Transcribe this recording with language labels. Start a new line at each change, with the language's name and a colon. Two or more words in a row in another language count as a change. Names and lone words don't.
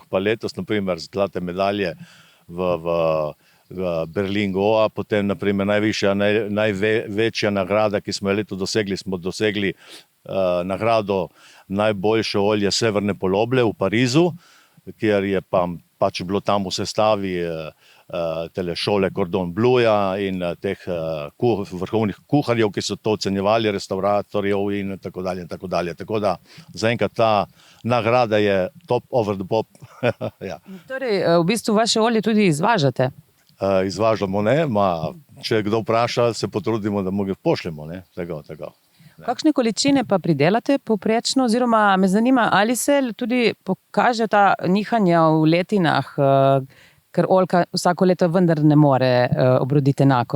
Slovenian: pa letos, naprimer, zlate medalje v Berlin Goa, potem naprimer največja nagrada, ki smo jo letos dosegli nagrado najboljše olje severne poloble v Parizu, kjer je pač bilo tam v sestavi tele šole Cordon Bluja in teh vrhovnih kuharjev, ki so to ocenjevali, restauratorjev in tako dalje. Tako da zaenkrat ta nagrada je
English: top over the pop.
Slovenian: Ja. Torej, v bistvu vaše olje tudi izvažate? Izvažamo, ne, če kdo vpraša, se potrudimo, da mu ga pošljemo, ne, tako. Kakšne količine pa pridelate povprečno, oziroma me zanima, ali se tudi pokaže ta nihanja v letinah, ker oljka vsako leto vendar ne more obroditi enako?